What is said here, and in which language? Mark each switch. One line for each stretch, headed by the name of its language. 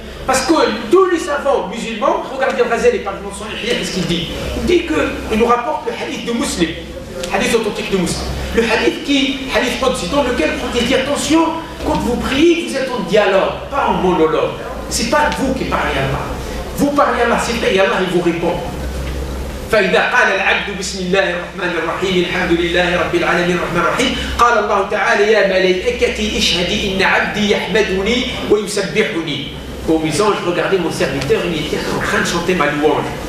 French: Parce que tous les savants musulmans, regardez Ghazali par exemple son Ihya, qu'est-ce qu'il dit? Il dit qu'il nous rapporte le hadith de Muslim, hadith authentique de Muslim. Le hadith Qudsi, dans lequel il dit attention, quand vous priez, vous êtes en dialogue, pas en monologue. C'est pas vous qui parlez à Allah. Vous parlez à Allah, c'est vrai, et Allah il vous répond.
Arabic: فإذا قال العبد بسم الله الرحمن الرحيم الحمد لله رب العالمين الرحمن الرحيم قال الله تعالى يا ملائكتي اشهدي إن عبدي يحمدني ويسبحني
French: Au musange, regardez mon serviteur, il était en train de chanter ma louange.